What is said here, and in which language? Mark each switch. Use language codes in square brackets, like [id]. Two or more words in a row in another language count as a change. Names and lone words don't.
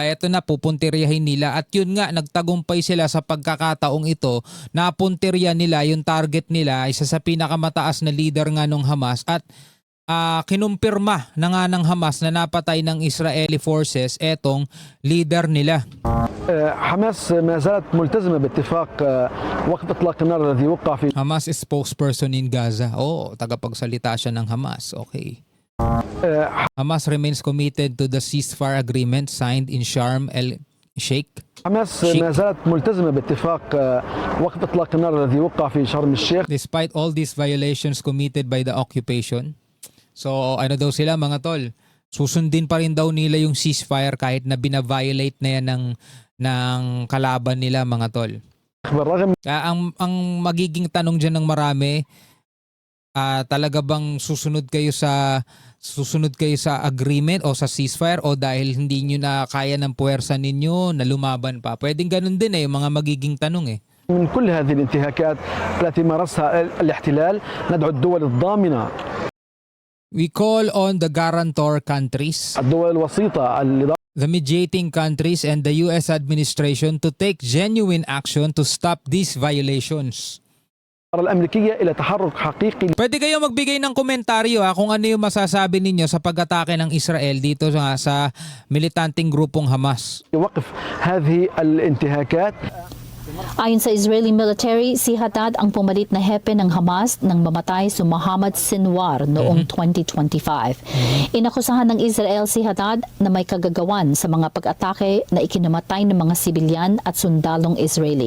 [tl] Ito na, pupuntiryahin nila. At yun nga, nagtagumpay sila sa pagkakataong ito. Napuntirya nila yung target nila, isa sa pinakamataas na leader nga ng Hamas. At kinumpirma na nga ng Hamas na napatay ng [en] Israeli forces [tl] etong leader nila. [ar] حماس ما زالت ملتزمة باتفاق وقف إطلاق النار الذي وقع في [en] Hamas spokesperson in Gaza. [tl] Tagapagsalita siya ng Hamas. Okay. [en] Hamas remains committed to the ceasefire agreement signed in Sharm el-Sheikh. [ar] حماس ما زالت ملتزمة باتفاق وقف إطلاق النار الذي وقع في شرم الشيخ. [en] Despite all these violations committed by the occupation. [tl] So ano daw sila mga tol? Susundin pa rin daw nila yung ceasefire kahit na bina-violate na yan ng kalaban nila mga tol. [ar] بالرغم [tl] Ang magiging tanong dyan ng marami, talaga bang susunod kayo sa agreement o sa ceasefire o dahil hindi nyo na kaya ng puwersa ninyo na lumaban pa? Pwedeng ganun din yung mga magiging tanong eh. [ar] من كل هذه الانتهاكات التي مارسها الاحتلال ندعو الدول الضامنة [en] We call on the guarantor countries, [ar] الدول الوسيطة [en] the mediating countries and the US administration to take genuine action to stop these violations. [ar] الأمريكية إلى تحرك حقيقي [tl] Pwede kayo magbigay ng komentaryo kung ano yung masasabi ninyo sa pag-atake ng Israel dito sa militanteng grupong Hamas. [ar] لوقف هذه الانتهاكات. [tl] Ayon sa [en] Israeli military, [tl] si Haddad ang pumalit na hepe ng Hamas nang mamatay si Mohammed Sinwar noong 2025. Inakusahan ng Israel si Haddad na may kagagawan sa mga pag-atake na ikinamatay ng mga sibilyan at sundalong Israeli.